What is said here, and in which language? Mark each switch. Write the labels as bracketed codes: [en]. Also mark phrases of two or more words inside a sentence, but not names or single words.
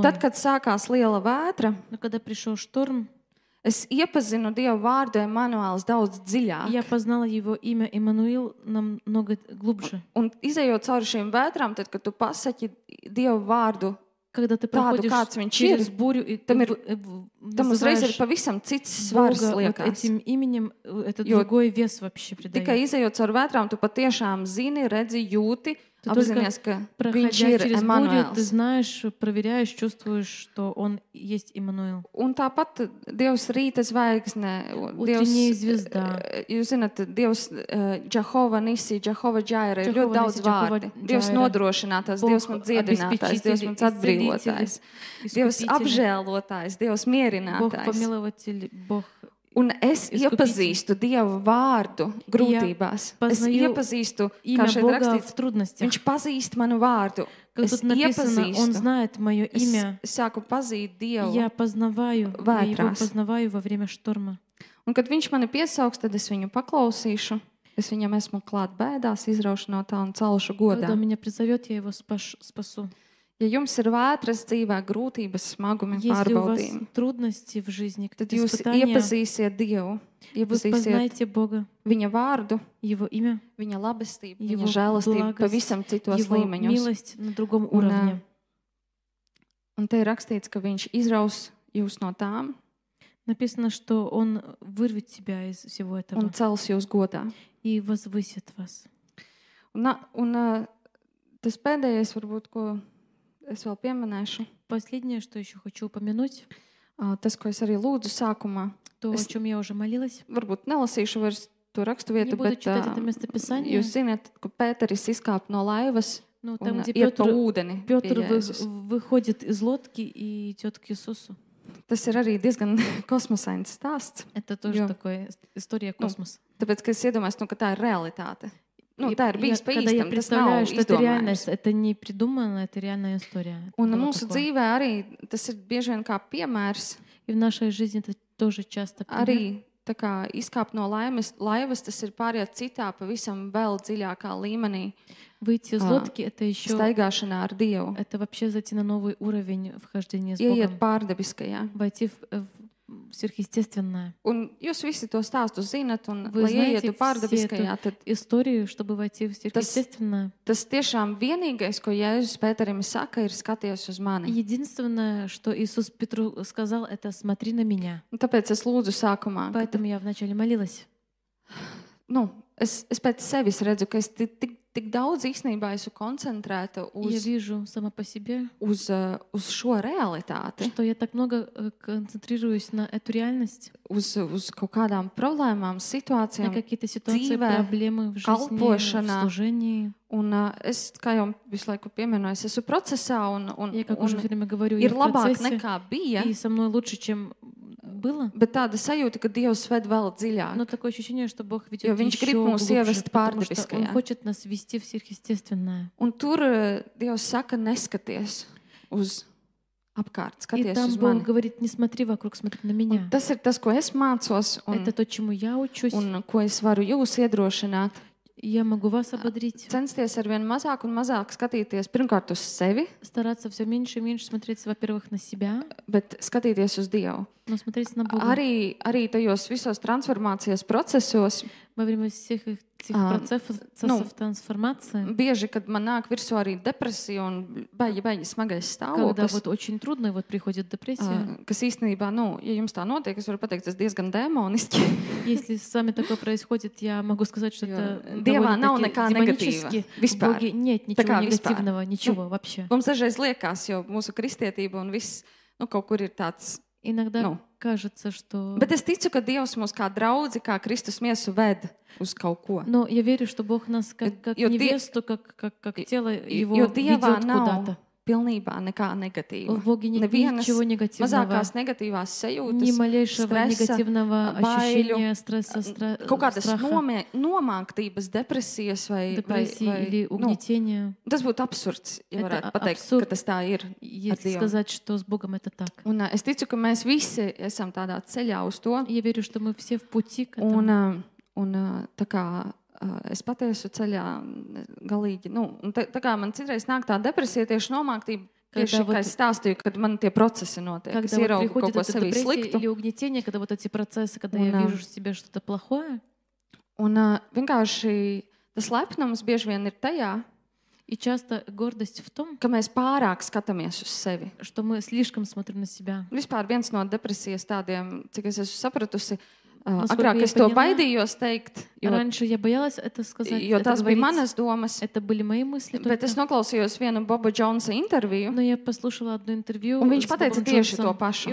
[lv] Tad, kad sākās liela vētra, [ru] Но когда пришел шторм, [lv] es iepazinu Dieva vārdu Emanuēls daudz dziļāk. [ru] я познала его имя Иммануил намного глубже. [lv] Un izejot cauri šīm vētrām, tad, kad tu pasaki Dieva vārdu, [ru] Когда ты [lv] tādu, [ru] проходишь [lv] kāds viņš [ru] через [lv] ir, [ru] бурю и [lv] tam uzreiz ir [ru] называешь [lv] pavisam cits svars [ru] Бога вот [lv] liekas. [ru] этим именем, это [lv] Jo [ru] другой вес вообще [lv] Tikai [ru] придает. [lv] izejot cauri vētrām, tu patiešām zini, redzi, jūti, [ru] Ты [lv] apzinies, ka viņš [ru] Проходя [lv] ir [ru] через бурю, ты [lv] Emanuēls. [ru] знаешь, проверяешь, чувствуешь, что он есть Иммануил. [lv] Un tāpat Dievs rīta zvaigzne, [ru] Утренняя звезда. [lv] Jūs zināt, Dievs Džahova Nisi, Džahova Džaira, ir Džahova ļoti daudz Nisi, Džahova vārdi. Dievs Džaira. nodrošinātājs, [ru] Бог [lv] Dievs man dziedinātājs, Dievs man atbrīvotājs, Dievs [ru] Искупитель, [lv] apžēlotājs, Dievs [ru] Бог [lv] mierinātājs. [ru] помилователь, Бог. [lv] Un es [ru] Искупитель. [lv] iepazīstu Dievu vārdu grūtībās. Es [ru] познаю [lv] iepazīstu, kā [ru] Имя [lv] šeit [ru] Бога [lv] rakstīts, [ru] в трудностях. [lv] viņš pazīst manu vārdu. [ru] Как [lv] Es [ru] тут написано, он [lv] iepazīstu. [ru] знает мое имя. [lv] Es sāku pazīt Dievu. [ru] Я познаваю, я его [lv] Vētrās. [ru] познаваю во время шторма. [lv] Un, kad viņš mani piesauks, tad es viņu paklausīšu. Es viņam esmu klāt bēdās, izraušu no tā un celšu godā. [ru] Когда он меня призовет, я его спасу. [lv] Ja jums ir vētras dzīvē, grūtības, smagumi, [ru] Если у вас [lv] pārbaudījumi, [ru] трудности в жизни, [lv] tad [ru] какие-то [lv] jūs [ru] испытания, [lv] iepazīsiet Dievu, [ru] вы [lv] iepazīsiet [ru] познаете Бога, [lv] viņa vārdu, [ru] Его имя, [lv] viņa labestību, [ru] Его [lv] viņa žēlastību [ru] благость, [lv] pavisam citos [ru] Его [lv] līmeņos. [ru] милость на другом уровне. [lv] Un te ir rakstīts, ka viņš izraus jūs no tām, [ru] Написано, что Он вырвет тебя из всего [lv] un [ru] этого [lv] cels jūs godā. [ru] и возвысит вас. [lv] Un tas pēdējais, varbūt, ko es vēl pieminēšu, [ru] Последнее, что еще хочу упомянуть, [lv] tas, ko es arī lūdzu sākumā. [ru] то, о [lv] Es [ru] чем я уже молилась. [lv] varbūt nelasīšu vairs to rakstu [ru] Не [lv] vietu, [ru] буду [lv] bet [ru] читать это местописание. [lv] jūs zināt, ka Pēteris izkāpa no laivas [ru] Но [lv] un [ru] там, где [lv] iet pa [ru] Петр [lv] ūdeni. [ru] Петр [lv] pie Jēzus. [ru] выходит из лодки и идет к Иисусу. [lv] Tas ir arī diezgan kosmosains stāsts. [ru] Это тоже [lv] Jā. [ru] такая история космоса. [lv] Tāpēc, ka es iedomājos, ka tā ir realitāte. [ru] И [lv] Tā ir bijis pa [ru] когда я [lv] īstam, tas nav [ru] представляю, что это [lv] izdomājums. [ru] реальность, это не придумано, это реальная история. Это [lv] Un [ru] было [lv] mūsu [ru] такое. [lv] dzīvē arī tas ir bieži vien kā piemērs. [ru] И в нашей жизни это тоже часто пример. [lv] Arī tā kā izkāpt no laivas, tas ir pāriet citā, pavisam vēl dziļākā līmenī. [ru] Выйти из лодки — это еще, [lv] Staigāšanā ar Dievu. [ru] это вообще зайти на новый уровень вхождения с [lv] Ieiet [ru] Богом, [lv] pārdabiskajā. [ru] войти в сверхъестественное. [lv] Un jūs visi to stāstu zinat, un [ru] Вы [lv] lai [ru] знаете [lv] ieietu pārdabiskajā, tad [ru] Историю, чтобы войти в сверхъестественное. [lv] tas tiešām vienīgais, ko Jēzus Pēterim saka, ir skaties uz mani. [ru] Единственное, что Иисус Петру сказал, это «смотри на меня». [lv] Un tāpēc es lūdzu sākumā, ka [ru] Поэтому я вначале молилась. [lv] Es pēc sevis redzu, ka es tik daudz īstenībā esmu koncentrēta [ru] Я вижу сама по себе, [lv] uz šo realitāti, [ru] что я так много концентрируюсь на эту реальность, [lv] uz kaut kādām problēmām, [ru] на [lv] situācijām. [ru] какие-то ситуации, [lv] dzīvē, [ru] проблемы в жизни, в [lv] kalpošanā. [ru] служении. [lv] Un es, kā jau visu laiku pieminu, es esmu procesā, un [ru] Я, как уже все время говорю, я [lv] ir [ru] в [lv] labāk [ru] процессе, [lv] nekā bija, [ru] и со мной лучше, чем было. [lv] bet tāda sajūta, ka Dievs ved vēl dziļāk. [ru] Но такое ощущение, что Бог ведет [lv] Jo viņš [ru] еще [lv] grib mūs [ru] глубже, [lv] ievest [ru] потому что Он [lv] pārdabiskajā. [ru] хочет нас ввести в сверхъестественное. [lv] Un tur Dievs saka, neskaties uz apkārt, [ru] И [lv] skaties [ru] там [lv] uz [ru] Бог [lv] mani. [ru] говорит, не смотри вокруг, смотри на меня. [lv] Un tas ir tas, ko es mācos, [ru] Это то, чему я учусь. [lv] un ko es varu jūs iedrošināt. [ru] Я могу вас ободрить. [lv] Censties ar vien mazāk un mazāk skatīties pirmkārt uz sevi, [ru] Стараться все меньше и меньше смотреть, во-первых, на себя, [lv] bet skatīties uz Dievu. [ru] но смотреть на Бога. [lv] Arī tajos visos transformācijas procesos, [ru] Во время всех этих процессов трансформации, [lv] bieži, kad man nāk virsū arī depresija un baigi smagais [ru] когда [lv] stāvoklis, [ru] вот очень трудно, и вот приходит депрессия. [lv] kas īstenībā, ja jums tā notiek, es varu pateikt, tas diezgan demoniski. [ru] Если с вами такое происходит, я могу сказать, что это [lv] Dievā nav [ru] довольно-таки [lv] nekā [ru] демонически. [lv] negatīva. [ru] В [lv] Vispār. [ru] Боге нет [lv] Tā [ru] ничего [lv] kā vispār. [ru] негативного, ничего вообще. [lv] Mums dažreiz liekas, jo mūsu kristietība un viss kaut kur ir tāds. [ru] Иногда кажется, что... [lv] Bet es ticu, ka Dievs mūs kā draudzi, kā Kristus miesu ved uz kaut ko. [ru] Но я верю, что Бог нас как [lv] Jo [ru] невесту, как тело его [lv] Jo [ru] ведет [lv] Dievā nav [ru] куда-то. [lv] pilnībā nekā negatīva. [ru] В Боге нет [lv] Nevienas [ru] ничего негативного, [lv] mazākās negatīvās sajūtas, [ru] ни малейшего [lv] stresa, [ru] негативного [lv] baiļu, [ru] ощущения стресса, [lv] kaut kādas [ru] страха, [lv] nomāktības, depresijas vai [ru] депрессии или угнетения. [lv] Tas būtu absurds, ja [ru] Это [lv] varētu pateikt, absurd. ka tas tā ir. [ru] Если [lv] Dievu. [ru] сказать, что с Богом это так. [lv] Un es ticu, ka mēs visi esam tādā ceļā uz to. [ru] Я верю, что мы все в пути к этому. [lv] Un tā kā es patiesu ceļā galīgi, un tā kā man citreiz nāk tā depresija, tieši nomāktība, tieši kā es stāstīju, kad man tie procesi notiek. Es [ru] Когда вот [lv] ieraugu kaut [ru] приходит [lv] ko [ru] эта [lv] sevī [ru] депрессия [lv] sliktu. [ru] или угнетение, когда вот эти процессы, когда [lv] Un, [ru] я вижу в себе что-то плохое, [lv] Un vienkārši tas lepnums bieži vien ir tajā, [ru] и часто гордость в том, [lv] ka mēs pārāk skatāmies uz sevi. [ru] что мы слишком смотрим на себя. [lv] Vispār viens no depresijas tādiem, cik es esmu sapratusi, [ru] Насколько [lv] agrāk [ru] я [lv] es to [ru] поняла, [lv] baidījos teikt, [ru] Раньше я боялась это сказать, [lv] jo [ru] это [lv] tās bija [ru] говорить. [lv] manas domas. [ru] Это были мои мысли [lv] Bet [ru] только. [lv] es noklausījos vienu Boba Jonesa interviju, [ru] Но я послушала одно интервью [lv] un viņš [ru] с [lv] pateica [ru] Бобом [lv] tieši to [ru] Джонсом, [lv] pašu.